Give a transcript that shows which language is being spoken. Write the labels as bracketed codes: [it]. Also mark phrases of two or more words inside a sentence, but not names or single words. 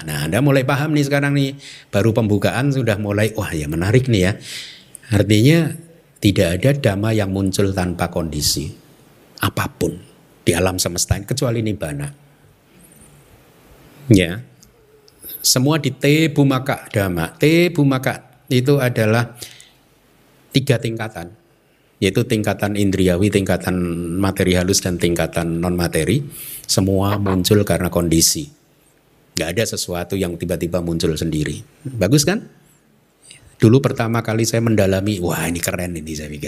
[id] Nah, Anda mulai paham nih sekarang nih, baru pembukaan sudah mulai, wah ya menarik nih ya. Artinya tidak ada dhamma yang muncul tanpa kondisi, apapun di alam semesta ini kecuali nibbana. Ya. Semua di [pi] te bhumaka dhamma. Te bhumaka [id] itu adalah 3 tingkatan, yaitu tingkatan indriawi, tingkatan materi halus, dan tingkatan non materi. Semua muncul karena kondisi. Gak ada sesuatu yang tiba-tiba muncul sendiri. Bagus kan? Dulu pertama kali saya mendalami, wah ini keren ini, saya pikir.